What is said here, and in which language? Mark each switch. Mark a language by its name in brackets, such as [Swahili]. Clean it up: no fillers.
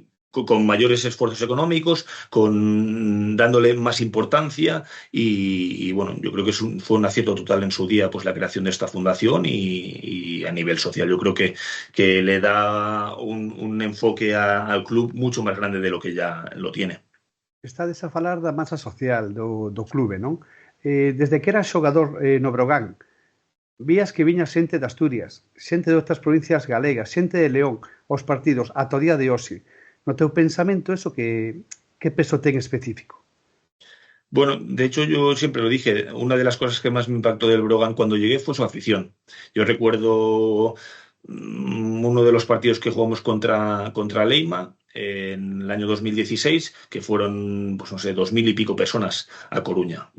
[Spanish] con mayores esfuerzos económicos, dándole más importancia, y bueno, yo creo que fue un acierto total en su día, pues, la creación de esta fundación, y a nivel social yo creo que le da un enfoque al club mucho más grande de lo que ya lo tiene. [Galician] Estades a falar da masa social do clube, non? Desde que eras xogador no Breogán, vías que viña xente de Asturias, xente de outras provincias galegas, xente de León, aos partidos, ata o día de hoxe. No teu pensamento, eso que peso ten específico? [Spanish] Bueno, de hecho yo siempre lo dije, una de las cosas que más me impactó del Brogan cuando llegué fue su afición. Yo recuerdo uno de los partidos que jugamos contra Leima en el año 2016, que fueron, pues no sé, 2000 y pico personas a Coruña.